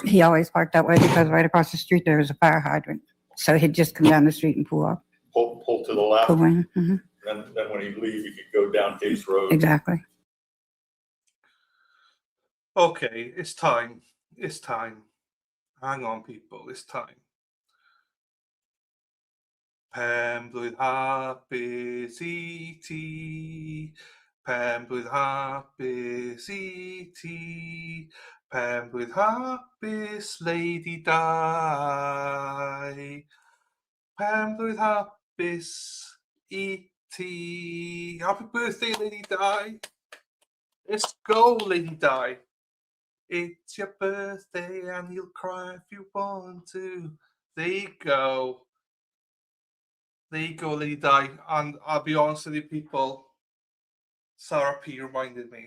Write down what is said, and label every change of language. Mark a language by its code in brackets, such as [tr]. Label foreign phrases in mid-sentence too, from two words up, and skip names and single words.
[en] He always parked that way because right across the street there was a fire hydrant. So he'd just come down the street and pull up. Pull to the left, Pull in. Mm-hmm. then when he'd leave, you could go down Case Road. Exactly. Okay, it's time. It's time. Hang on, people. It's time. [cy] Penblwydd hapus I ti. Penblwydd hapus I ti. Penblwydd hapus Lady Di. Penblwydd hapus I ti. [en] Happy birthday, Lady Di. Let's go, Lady Di. It's your birthday and you'll cry if you want to. There you go. There you go, Lady Di. And I'll be honest with you, people, Sarah P reminded me.